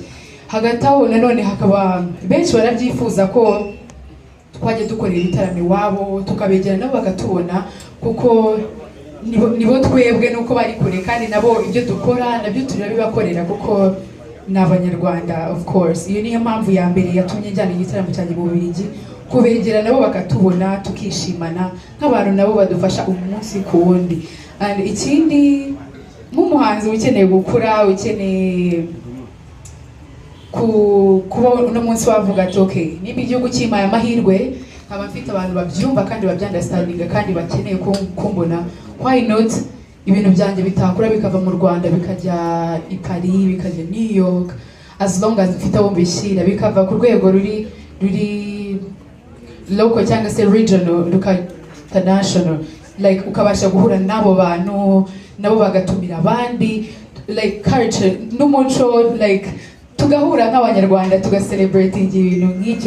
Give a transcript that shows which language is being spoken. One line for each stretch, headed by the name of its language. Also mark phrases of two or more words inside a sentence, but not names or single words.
Kinyarwanda: Hagati aho nanone hakaba benshi barabyifuza ko twajya dukorera ibitaramo iwabo, tukabegera nabo bakatubona, kuko nibo twebwe nuko bari kure, kandi nabo ibyo dukora nabyo turabibakorera kuko ni abanyarwanda
English: of course.
Kinyarwanda: Iyo niyo mpamvu ya mbere yatumye njyana igitaramo cyanjye mu Bubiligi, kubegera nabo bakatubona, tukishimana nk'abantu nabo badufasha umunsi ku wundi. And ikindi, nk'umuhanzi ukeneye gukura, ukeneye kuba uno munsi wavuga ati okay, niba igihugu kimpaye amahirwe, nkaba mfite abantu babyumva kandi babyandastandinga kandi bakeneye kumbona,
English: why not
Kinyarwanda: ibintu byanjye bitakura bikava mu Rwanda bikajya i Paris, bikajya New York,
English: as long as
Kinyarwanda: mfite abo mbishyira, bikava ku rwego ruri local cyangwa se
English: regional international,
Kinyarwanda: like ukabasha guhura n'abo bantu nabo bagatumira abandi, like culture n'umuco, like tugahura nk'abanyarwanda tugaselebrating ibintu nk'icyo.